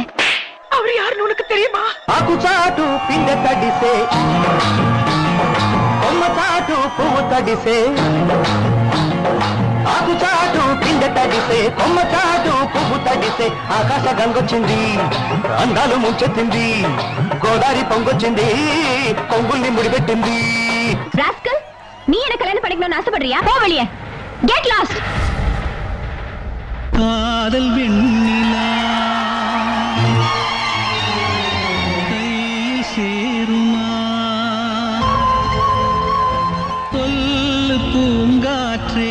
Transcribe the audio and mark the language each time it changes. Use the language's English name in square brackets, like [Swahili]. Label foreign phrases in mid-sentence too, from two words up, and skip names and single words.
[Tamil] அவர் யாருன்னு உனக்கு தெரியுமா? [Telugu] ఆకు చాటు పిండ తడిసే కొమ్మ చాటు పువ్వు తడిసే ఆకు చాటు పిండ తడిసే కొమ్మ చాటు పువ్వు తడిసే ఆకాశ గంగొచ్చింది అందాలు ముంచెత్తింది గోదారి పొంగొచ్చింది కొంగుల్ని ముడిపెట్టింది. [Tamil] ராஸ்கல், நீ என்ன கல்யாணம் பண்ணிக்கணும்னு ஆசைப்படுறியா? போ வெளியே. [English] get lost. [Tamil] காதல் வெண்ணிலா சேருமா சொல்லு பூங்காற்றே.